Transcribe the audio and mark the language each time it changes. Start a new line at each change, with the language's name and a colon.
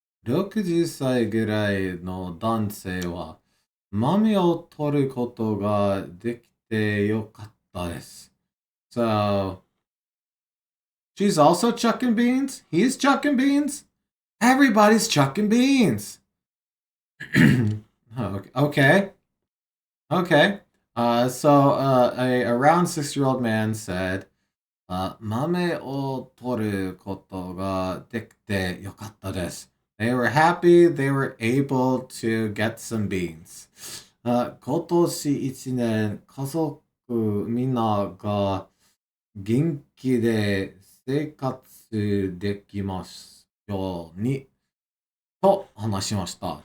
Japanese: 60歳ぐらいの男性は豆を取ることができてよかったです。
English: So, she's also chucking beans? He's chucking beans? Everybody's chucking beans! Okay. Okay. So, a around 60-year-old man said,
Japanese: 豆を取ることができてよかったです。
English: They were happy they were able to get some beans.
Japanese: 今年一年家族みんなが元気で生活できますようにと話しました。